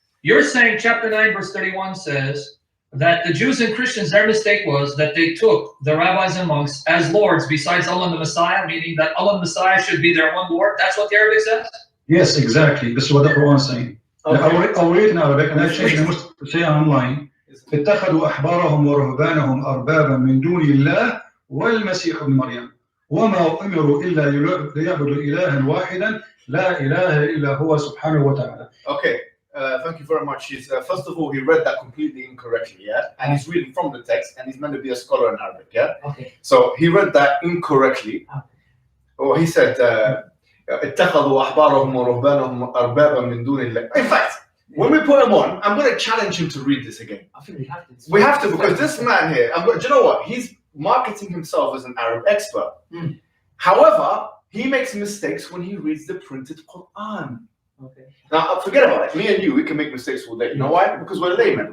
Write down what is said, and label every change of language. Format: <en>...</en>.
<en>You're saying chapter 9, verse 31 says that the Jews and Christians, their mistake was that they took the rabbis and monks as lords besides Allah and the Messiah, meaning that Allah and the Messiah should be their one Lord. That's what the Arabic says? Yes, exactly. This is what the Quran is saying. Okay. I'll read in Arabic and I change the say online.</en> <ar>اتخذوا أحبارهم ورهبانهم أربابا من دون الله والمسيح ابن مريم وما أمروا إلا ليعبدوا إلها واحدا لا إله إلا هو سبحانه وتعالى.</ar> <en>Okay, thank you very much. First of all, he read that completely incorrectly, yeah? And he's reading from the text, and he's meant to be a scholar in Arabic, yeah? Okay. So he read that incorrectly. Okay. Or he said,</en> <ar>اتخذوا أحبارهم ورهبانهم أربابا من دون الله.</ar> <en>In fact, when we put him on, I'm going to challenge him to read this again. I think we have to. We have to, because this man here, do you know what? He's marketing himself as an Arab expert. However, he makes mistakes when he reads the printed Quran. Okay. Now, forget about it. Me and you, we can make mistakes all day. You know why? Because we're laymen.</en>